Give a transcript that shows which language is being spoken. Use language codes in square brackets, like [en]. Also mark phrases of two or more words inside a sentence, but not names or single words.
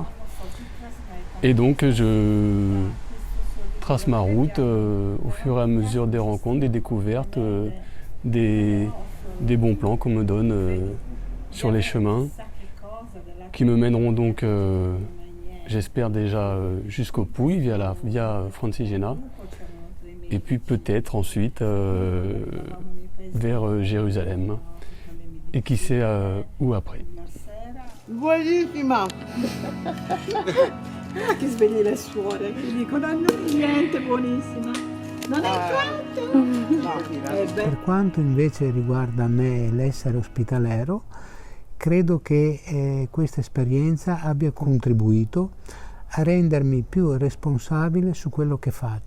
[fr] Et donc je trace ma route au fur et à mesure des rencontres, des découvertes, des bons plans qu'on me donne sur les chemins, qui me mèneront donc, j'espère déjà, jusqu'au Puy via Francigena, et puis peut-être ensuite vers Jérusalem, et qui sait où après. [it] Buonissima! Che svegli le suore, che dicono niente, buonissima. Non è quanto? Per quanto invece riguarda me l'essere ospitalero, credo che questa esperienza abbia contribuito a rendermi più responsabile su quello che faccio.